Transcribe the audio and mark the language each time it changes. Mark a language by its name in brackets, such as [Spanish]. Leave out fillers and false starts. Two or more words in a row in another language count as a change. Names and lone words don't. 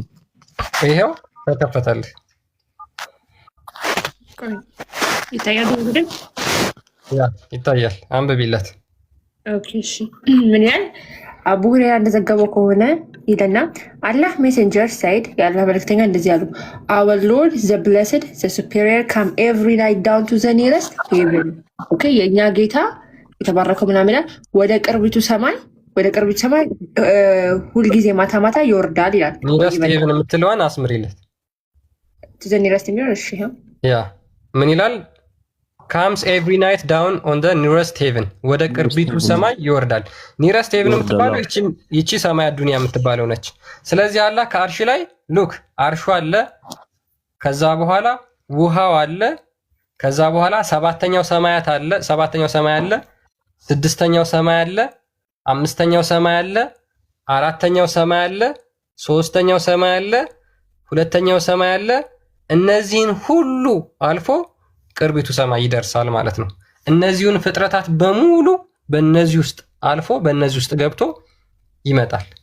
[Amharic] ይሄው ተከፈተልህ። ይታያል እንግዲህ ያ ይታያል። አንብቢለት። ኦኬ እሺ ምን ያህል አቡ ሁሬራ እንደዘገበው ከሆነ ይለና አላህ [English] messenger said [Amharic] የአላህ መልክተኛ እንደዚህ ያሉ [English] our lord the blessed the superior come every night down to the nearest heaven [Amharic] ኦኬ የኛ ጌታ የተባረከው ምናምን ይላል ወደ ቅርቢቱ ሰማይ ሁልጊዜ ማታ ማታ ይወርዳል ይላል። [English] nearest heaven [Amharic] የምትለዋን አስምሪለት። [English] to the nearest [Amharic] የሚሆን እሺ ያ ምን ይላል? [English] comes every night down on the nearest heaven [Amharic] ወደ ቅርቢቱ ሰማይ ይወርዳል። [English] nearest heaven [Amharic] የምትባለው ይቺ ሰማይ ዱንያ የምትባለው ነች። ስለዚህ አላህ ከአርሽ ላይ ሉክ አርሹ አለ፣ ከዛ በኋላ ውሃው አለ፣ ከዛ በኋላ ሰባተኛው ሰማይ አለ፣ ስድስተኛው ሰማይ አለ፣ አምስተኛው ሰማይ አለ፣ አራተኛው ሰማይ አለ፣ ሶስተኛው ሰማይ አለ፣ ሁለተኛው ሰማይ አለ። እነዚህን ሁሉ አልፎ ቅርቢቱ ሰማይ ይደርሳል ማለት ነው። እነዚሁን ፍጥረታት በሙሉ በእነዚህ ውስጥ አልፎ በእነዚህ ውስጥ ገብቶ ይመጣል።